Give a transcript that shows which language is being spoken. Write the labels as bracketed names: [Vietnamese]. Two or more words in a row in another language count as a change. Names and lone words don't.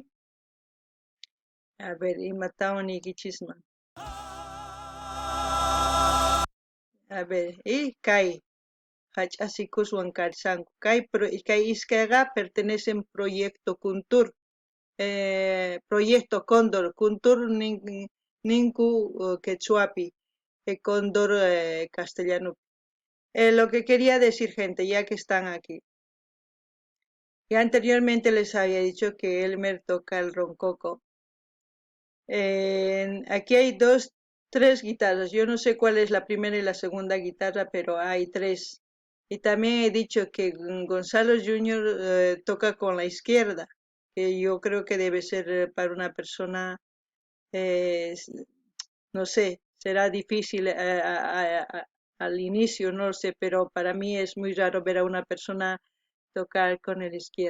[Quechua] a ver imatawan niykichisman a ver kay hach'asikuswan kawsanku kay [Spanish] iskayqa pertenecen proyecto Kuntur proyecto Cóndor [Quechua] Kuntur ninku quechuapi [Spanish] Cóndor castellano lo que quería decir gente ya que están aquí ya anteriormente les había dicho que Elmer toca el roncoco aquí hay tres guitarras yo no sé cuál es la primera y la segunda guitarra pero hay tres y también he dicho que Gonzalo Junior toca con la izquierda que yo creo que debe ser para una persona no sé, será difícil al inicio, no lo sé, pero para mí es muy raro ver a una persona tocar con el izquierdo.